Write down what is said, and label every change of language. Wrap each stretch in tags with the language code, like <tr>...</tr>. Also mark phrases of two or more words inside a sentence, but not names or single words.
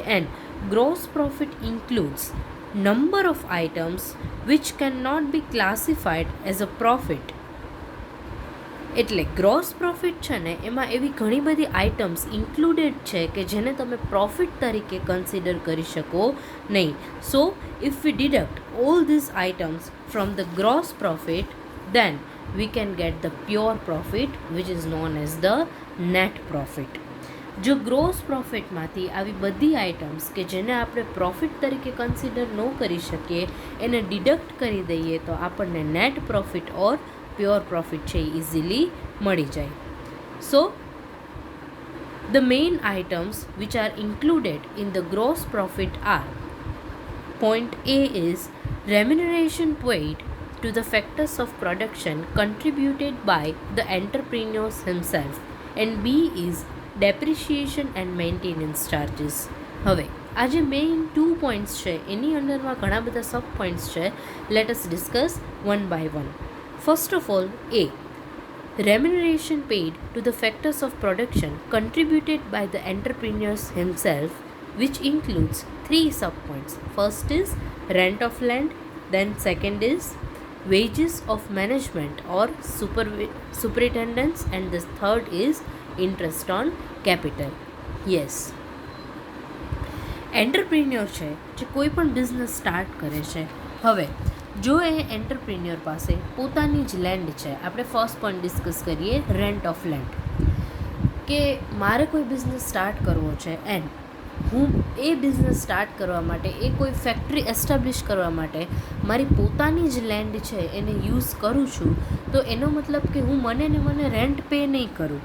<en>and gross profit includes number of items which cannot be classified as a profit.</en> <gu>એટલે</gu> <en>gross profit</en> <gu>છે ને એમાં એવી ઘણી બધી</gu> <en>items included</en> <gu>છે કે જેને તમે પ્રોફિટ તરીકે કન્સિડર કરી શકો નહીં.</gu> <en>so if we deduct all these items from the gross profit then we can get the pure profit which is known as the net profit.</en> <gu>જો</gu> <en>gross profitમાંથી</en> <gu>આવી બધી આઇટમ્સ કે જેને આપણે પ્રોફિટ તરીકે કન્સિડર ન કરી શકીએ એને ડિડક્ટ કરી દઈએ તો આપણને</gu> <en>net profit or pure profit</en> <gu>છે એ ઇઝીલી મળી જાય.</gu> <en>સો the main items which are included in the gross profit are: point A is remuneration paid to the factors of production contributed by the entrepreneurs himself, and B is depreciation and maintenance charges.</en> <gu>હવે આ જે</gu> <en>main 2 points</en> <gu>છે એની અંડરમાં ઘણા બધા</gu> <en>sub points</en> <gu>છે.</gu> <en>let us discuss one by one. first of all, A, remuneration paid to the factors of production contributed by the entrepreneurs himself, which includes 3 sub points. First is rent of land, then second is wages of management or superintendents, and the third is interest on capital. Yes,</en> <gu>એન્ટરપ્રિન્યોર છે જે કોઈ પણ</gu> <en>business start</en> <gu>કરે છે. હવે જો એ એન્ટરપ્રિન્યોર પાસે પોતાની જ લેન્ડ છે, આપણે</gu> <en>first point discuss</en> <gu>કરીએ</gu> <en>rent of land,</en> <gu>કે મારે કોઈ</gu> <en>business start</en> <gu>કરવો છે એન્ડ હું એ</gu> <en>business start</en> <gu>કરવા માટે એ કોઈ</gu> <en>factory establish</en> <gu>કરવા માટે મારી પોતાની જ લેન્ડ છે એને યુઝ કરું છું, તો એનો મતલબ કે હું મને</gu> <en>rent pay</en> <gu>નહીં કરું.</gu>